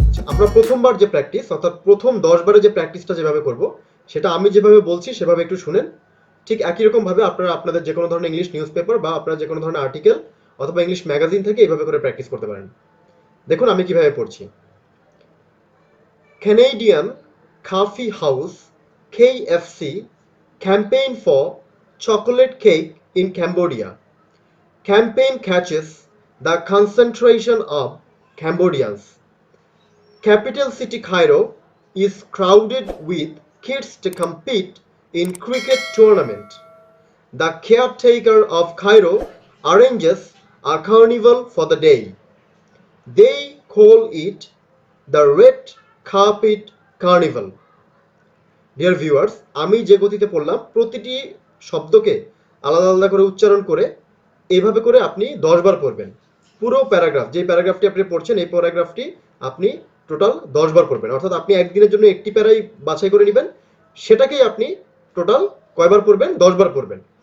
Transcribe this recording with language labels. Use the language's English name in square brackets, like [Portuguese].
[Bangla] আমরা প্রথমবার যে প্র্যাকটিস, অর্থাৎ প্রথম 10 বারে যে প্র্যাকটিসটা যেভাবে করব, সেটা আমি যেভাবে বলছি সেভাবে একটু শুনেন। ঠিক একই রকম ভাবে আপনারা আপনাদের যে কোনো ধরনের ইংলিশ নিউজ পেপার বা আপনারা যে কোনো ধরনের আর্টিকেল অথবা ইংলিশ ম্যাগাজিন থেকে এইভাবে করে প্র্যাকটিস করতে পারেন। দেখুন আমি কিভাবে পড়ছি। [English] Canadian Coffee House KFC campaign for chocolate cake in Cambodia. Campaign catches the concentration of Cambodians. Capital city Cairo is crowded with kids to compete in cricket tournament. The caretaker of Cairo arranges a carnival for the day. They call it the Red Carpet Carnival. Dear viewers, [Bangla] আমি যে গতিতে পড়লাম প্রতিটি শব্দকে আলাদা আলাদা করে উচ্চারণ করে এইভাবে করে আপনি 10 বার পড়বেন। পুরো প্যারাগ্রাফ, যে প্যারাগ্রাফটি আপনি পড়ছেন এই প্যারাগ্রাফটি আপনি টোটাল 10 বার পড়বেন। অর্থাৎ আপনি একদিনের জন্য একটি প্যারাই বাছাই করে নেবেন, সেটাকেই আপনি টোটাল কয়বার পড়বেন? 10 বার পড়বেন।